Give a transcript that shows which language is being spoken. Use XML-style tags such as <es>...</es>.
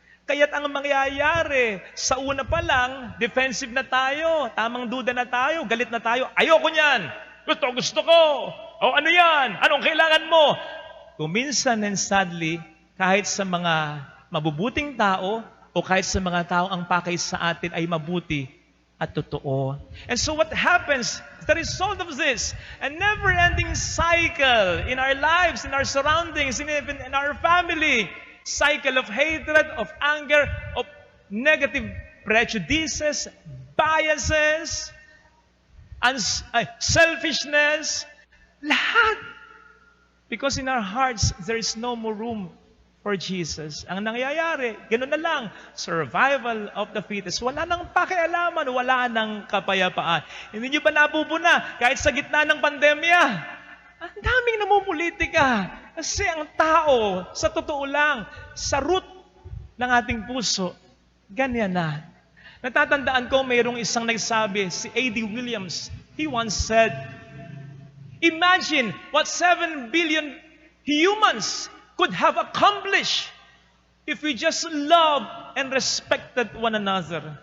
<tl>Kaya't ang mangyayari, sa una pa lang, defensive na tayo, tamang duda na tayo, galit na tayo, ayoko niyan. Gusto ko. O ano yan? Anong kailangan mo? Kuminsan</tl> <en>and sadly,</en> <tl>kahit sa mga mabubuting tao o kahit sa mga tao ang pakay sa atin ay mabuti at totoo.</tl> <en>And so what happens, the result of this, a never-ending cycle in our lives, in our surroundings, even in our family, cycle of hatred, of anger, of negative prejudices, biases, selfishness, lahat. Because in our hearts, there is no more room for Jesus.</en> <tl>Ang nangyayari, gano'n na lang,</tl> <en>survival of the fittest.</en> <tl>Wala nang pakialaman, wala nang kapayapaan. Hindi nyo ba nabubuna, kahit sa gitna ng pandemya, Ang daming namumulitika. Kasi ang tao, sa totoo lang, sa root ng ating puso, ganyan na. Natatandaan ko, mayroong isang nagsabi, si A.D. Williams.</tl> <en>He once said, imagine what 7 billion humans could have accomplished if we just loved and respected one another.</en>